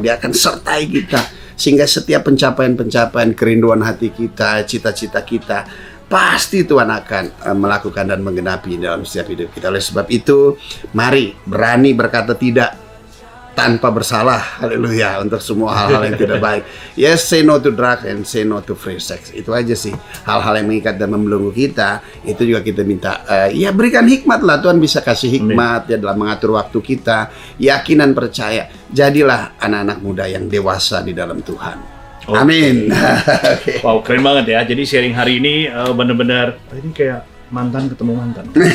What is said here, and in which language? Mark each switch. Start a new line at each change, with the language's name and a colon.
Indonesian: Dia akan sertai kita sehingga setiap pencapaian-pencapaian, kerinduan hati kita, cita-cita kita, pasti Tuhan akan melakukan dan menggenapi dalam setiap hidup kita. Oleh sebab itu, mari berani berkata tidak tanpa bersalah. Haleluya, untuk semua hal-hal yang tidak baik.
English: Yes, say no to drug and say no to free sex.
Indonesian: Itu aja sih hal-hal yang mengikat dan membelenggu kita. Itu juga kita minta ya berikan hikmat lah. Tuhan bisa kasih hikmat ya dalam mengatur waktu kita. Yakin dan percaya, jadilah anak-anak muda yang dewasa di dalam Tuhan. Amin. Wow, keren banget ya. Jadi sharing hari ini benar-benar ini kayak mantan ketemu mantan.